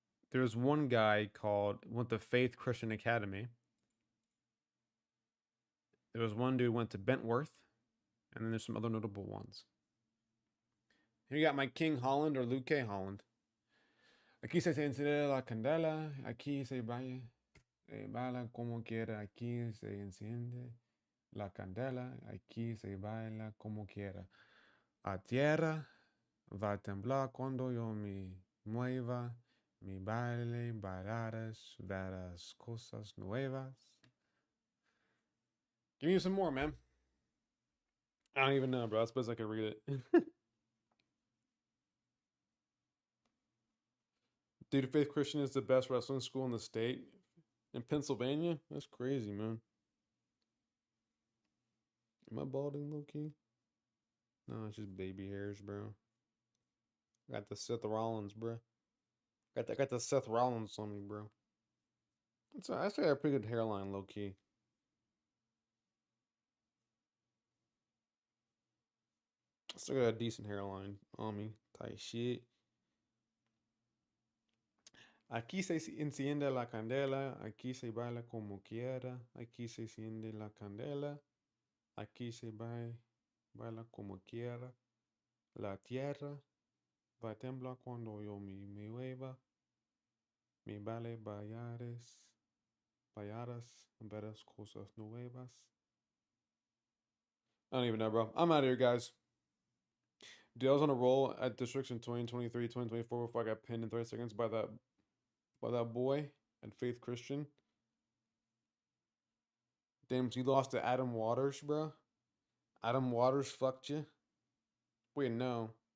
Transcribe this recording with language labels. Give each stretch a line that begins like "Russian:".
English: There's one guy went to Faith Christian Academy. There was one dude went to Bentworth, and then there's some other notable ones. Here you got my King Holland or Luke K. Holland.
Spanish: Aquí se enciende la candela, aquí se baila como quiera, aquí se enciende. la candela, aquí se baila como quiera. A tierra va a temblar cuando yo me mueva. Mi baile, bailarás, verás cosas nuevas.
English: Give me some more, man. I don't even know, bro. I suppose I could read it. Dude, Faith Christian is the best wrestling school in the state. In Pennsylvania? That's crazy, man. Am I balding, low-key? No, it's just baby hairs, bro. Got the Seth Rollins, bro. Got the Seth Rollins on me, bro. I still got a pretty good hairline, low-key. I still got a decent hairline on me. Tight shit.
Spanish: Aquí se enciende la candela. Aquí se baila como quiera. Aquí se enciende la candela. Aquí se baila como quiera. La tierra va a temblar cuando yo me mueva. Mi vale ballares, verás cosas nuevas.
English: I don't even know, bro. I'm out of here, guys. Dude, I was on a roll at districts in 2023, 2024 before I got pinned in 30 seconds by that boy at Faith Christian. Damn, you lost to Adam Waters, bro. Adam Waters fucked you. Wait, no.